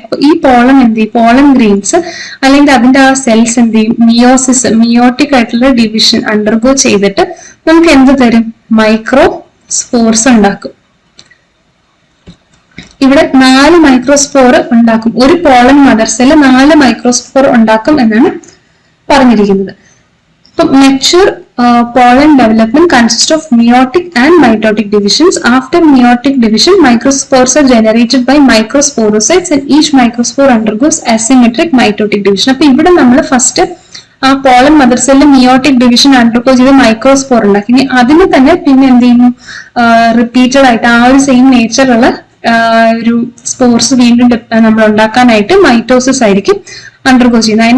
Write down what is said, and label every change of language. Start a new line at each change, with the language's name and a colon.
Malayalam: അപ്പൊ ഈ പോളൻ എന്ത് ചെയ്യും, പോളൻ ഗ്രെയിൻസ് അല്ലെങ്കിൽ അതിന്റെ ആ സെൽസ് എന്ത് ചെയ്യും, മിയോസിസ്, മിയോട്ടിക് ആയിട്ടുള്ള ഡിവിഷൻ അണ്ടർഗോ ചെയ്തിട്ട് നമുക്ക് എന്ത് തരും, മൈക്രോ സ്പോർസ് ഉണ്ടാക്കും. ഇവിടെ 4 മൈക്രോസ്പോർ ഉണ്ടാക്കും. ഒരു പോളൻ മദർ സെല്ല് 4 മൈക്രോസ്പോർ ഉണ്ടാക്കും എന്നാണ് പറഞ്ഞിരിക്കുന്നത്.
English: ഇപ്പൊ mature pollen development consists of meiotic and mitotic divisions. After meiotic division, microspores are generated by microsporocytes and each microspore undergoes asymmetric mitotic division.
Malayalam: അപ്പൊ ഇവിടെ നമ്മൾ ഫസ്റ്റ് ആ pollen mother cell meiotic division undergo ചെയ്ത് microspore ഉണ്ടാക്കി. ഇനി അതിന് തന്നെ പിന്നെ എന്ത് ചെയ്യുന്നു, റിപ്പീറ്റഡ് ആയിട്ട് ആ ഒരു സെയിം നേച്ചറുള്ള ഒരു സ്പോർസ് വീണ്ടും നമ്മൾ ഉണ്ടാക്കാനായിട്ട് മൈറ്റോസിസ് ആയിരിക്കും അണ്ടർഗോ ചെയ്യുന്നത്.